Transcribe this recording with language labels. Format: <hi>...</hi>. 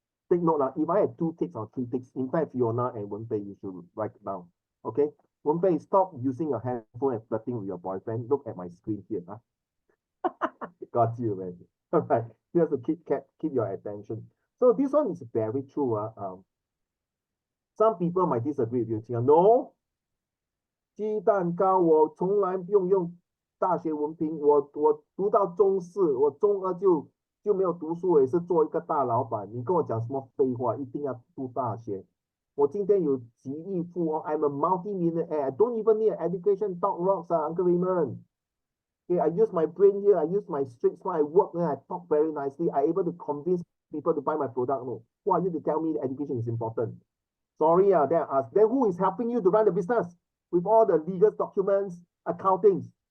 <en>Take note if I had 2 ticks or 3 ticks, in fact, Fiona and Wenpei, you should write it down. Okay? Wenpei, stop using your handphone and flirting with your boyfriend. Look at my screen here. Got you, man. All right. You have to keep your attention. So this one is very true. Some people might disagree with you.</en> <zh>No, 鸡蛋糕我从来不用大学文凭，我读到中四，我中二就没有读书，我也是做一个大老板。你跟我讲什么废话？一定要读大学？我今天有几亿富翁 ，</zh> <en>I'm a multi-millionaire. I don't even need an education. Talk rocks, Uncle Raymond. Okay, I use my brain here. I use my street smart. I work there. I talk very nicely. I able to convince people to buy my product. No, who are you to tell me that education is important? Sorry, then I ask. Then who is helping you to run the business with all the legal documents, accounting?</en>